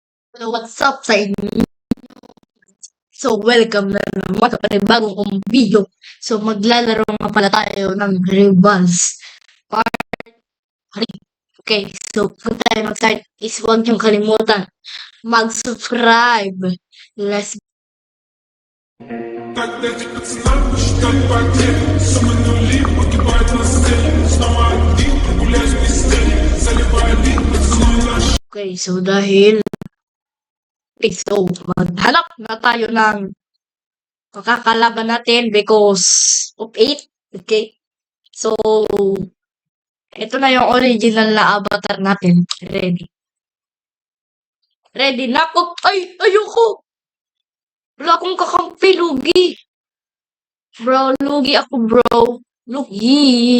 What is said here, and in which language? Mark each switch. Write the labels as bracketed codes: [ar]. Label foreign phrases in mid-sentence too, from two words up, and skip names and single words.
[en] Hello, what's up [tl] sa inyo? So, welcome na naman sa panibagong kong video. So, maglalaro nga pala tayo ng Rivals Part 3. Okay, so kung tayo mag-start is huwag niyong kalimutan mag-subscribe. [en] Let's [ru] Тогда пацанам считать потери. Суманули, погибает на сцене. Снова один, гуляешь без цели. Заливая бит, поцелуй наш. [tl] Okay, so maghanap na tayo ng makakalaban natin [en] because of 8. [tl] Okay, so ito na yung original na avatar natin. Ready na ako. Ay, ayoko. Wala akong kakampi, lugi. Bro, lugi ako, bro. Lugi.